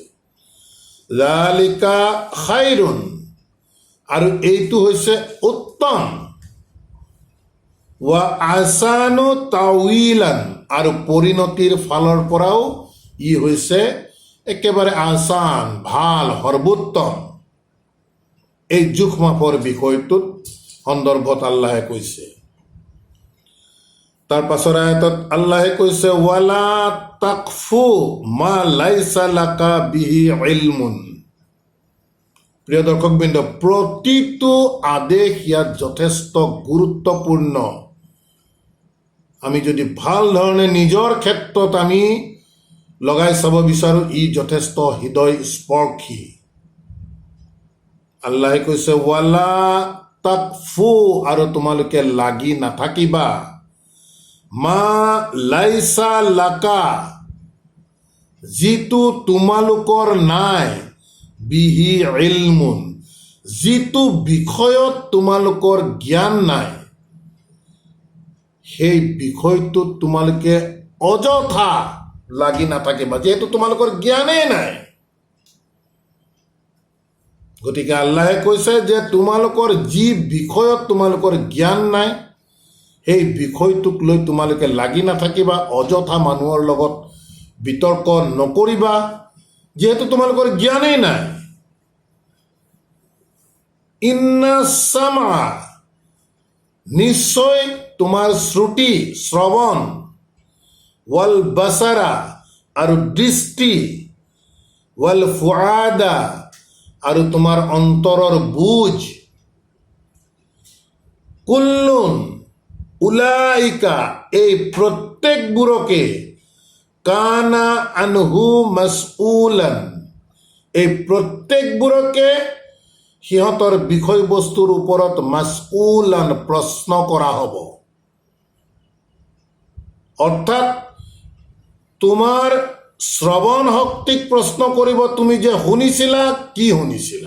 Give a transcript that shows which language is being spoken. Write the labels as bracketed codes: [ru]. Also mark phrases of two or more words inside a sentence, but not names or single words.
[ar] ذلك خير, [as] আৰু এইটো হৈছে উত্তম, [ar] وأحسن تأويلا, [as] আৰু পৰিণতিৰ ফালৰ পৰাও ই হৈছে একেবাৰে আহসান, ভাল, সৰ্বোত্তম। এই জোখ মাপৰ বিষয়টোত সন্দৰ্ভত আল্লাহে কৈছে। তাৰ পাছৰ আয়াতত আল্লাহে কৈছে [ar] ولا تقف ما ليس لك به علم. [as] প্ৰিয় দৰ্শকবৃন্দ, প্ৰতিটো আদেশ ইয়াত যথেষ্ট গুৰুত্বপূৰ্ণ। আমি যদি ভাল ধৰণে নিজৰ ক্ষেত্ৰত আমি লগাই চাব বিচাৰোঁ, ই যথেষ্ট হৃদয় স্পৰ্শী। আল্লাহে কৈছে [ar] ولا تقف, [as] আৰু তোমালোকে লাগি নাথাকিবা, [ar] ما ليس لك, [as] যিটো তোমালোকৰ নাই, [ar] به علم, [as] যিটো বিষয়ত তোমালোকৰ জ্ঞান নাই, সেই বিষয়টোত তোমালোকে অযথা লাগি নাথাকিবা, যিহেতু তোমালোকৰ জ্ঞানেই নাই। গতিকে আল্লাহে কৈছে যে তোমালোকৰ যি বিষয়ত তোমালোকৰ জ্ঞান নাই, সেই বিষয়টোক লৈ তোমালোকে লাগি নাথাকিবা, অযথা মানুহৰ লগত বিতৰ্ক নকৰিবা, যিহেতু তোমালোকৰ জ্ঞানেই নাই। [ar] إن السمع, [as] নিশ্চয় তোমাৰ শ্ৰুতি শ্ৰৱণ, [ar] والبصر [as] আৰু দৃষ্টি, [ar] والفؤاد [as] আৰু তোমাৰ অন্তৰৰ বুজ, [ar] كل أولئك [as] এই প্ৰত্যেকবোৰকে [ar] كان عنه مسؤولا [as] এই প্ৰত্যেকবোৰকে সিহঁতৰ বিষয়বস্তুৰ ওপৰত মাসউলান প্ৰশ্ন কৰা হ'ব। অৰ্থাৎ তোমাৰ শ্ৰৱণ শক্তিক প্ৰশ্ন কৰিব, তুমি যে শুনিছিলা কি শুনিছিলা।